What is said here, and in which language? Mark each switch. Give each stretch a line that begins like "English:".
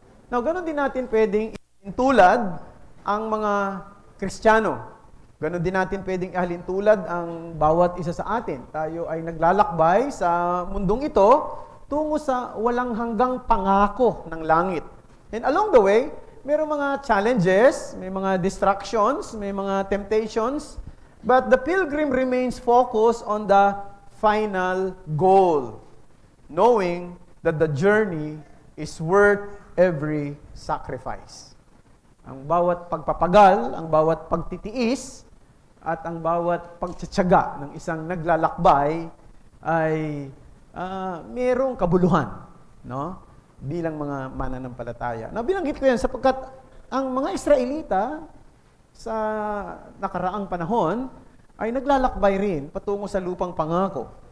English: Now,
Filipino: ganun din natin pwedeng tulad ang mga Kristiyano. Ganun din natin pwedeng ihalin tulad ang bawat isa sa atin. Tayo ay naglalakbay sa mundong ito tungo sa walang hanggang pangako ng langit.
English: And along the way,
Filipino: mayroong
English: mga challenges,
Filipino: may
English: mga distractions, may mga temptations, but the pilgrim remains focused on the final goal, knowing that the journey is worth every sacrifice.
Filipino: Ang bawat pagpapagal, ang bawat pagtitiis, at ang bawat pagtsatsaga ng isang naglalakbay ay mayroong kabuluhan, no? Bilang mga mananampalataya. Binanggit ko yan sapagkat ang mga Israelita sa nakaraang panahon ay naglalakbay rin patungo sa lupang pangako.